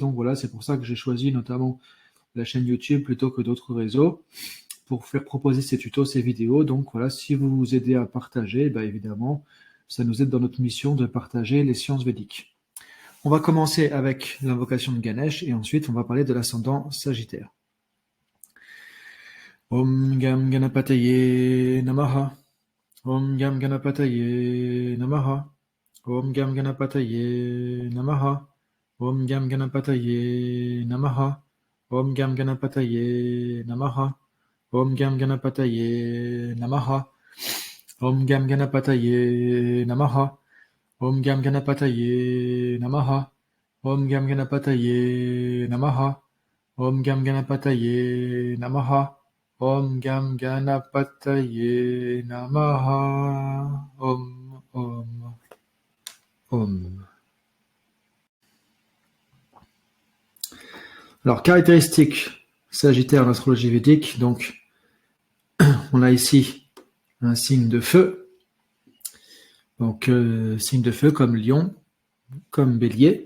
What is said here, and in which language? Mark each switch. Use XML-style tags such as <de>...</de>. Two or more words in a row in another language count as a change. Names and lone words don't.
<fr>Donc voilà, c'est pour ça que j'ai choisi notamment la chaîne YouTube plutôt que d'autres réseaux pour faire proposer ces tutos, ces vidéos. Donc voilà, si vous vous aidez à partager, bah évidemment, ça nous aide dans notre mission de partager les sciences védiques. On va commencer avec l'invocation de Ganesh et ensuite on va parler de l'ascendant Sagittaire.</fr> <sa>ॐ गं गणपतये नमः. ॐ गं गणपतये नमः. ॐ गं गणपतये नमः. ॐ गं गणपतये नमः. ॐ गं गणपतये नमः। ॐ गं गणपतये नमः. ॐ गं गणपतये नमः. ॐ गं गणपतये नमः. ॐ गं गणपतये नमः। ॐ गं गणपतये नमः. ॐ गं गणपतये नमः. Om.</sa> <fr>Alors, caractéristiques Sagittaire en astrologie védique. Donc, on a ici un signe de feu. Donc, signe de feu comme Lion, comme Bélier.</fr>